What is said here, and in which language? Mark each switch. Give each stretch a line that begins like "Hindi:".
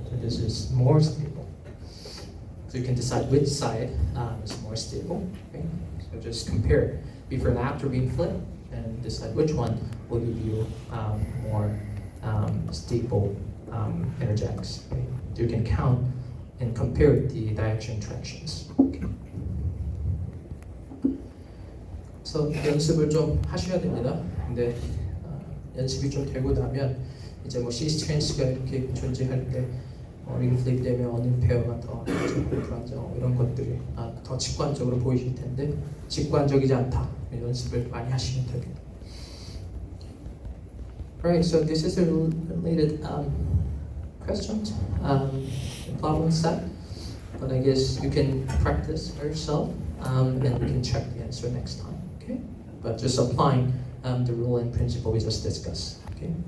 English: So this is more stable. So you can decide which side is more stable, okay? So just compare before and after being flipped and decide which one will give you more stable energetics. Okay? So you can count and compare the diaxial interactions. Okay.
Korean: So 연습을 좀 하셔야 됩니다. 근데 연습이 좀 되고 나면 이제 뭐 시스트랜스가 이렇게 존재할 때 링 플립 되면 어느 페어가 더 불안정 이런 것들이 더 직관적으로 보이실 텐데 직관적이지 않다. 연습을 많이 하시면 됩니다.
English: Alright, so this is a related question, problem set, but I guess you can practice by yourself and you can check the answer next time, okay? But just applying the rule and principle we just discussed, okay?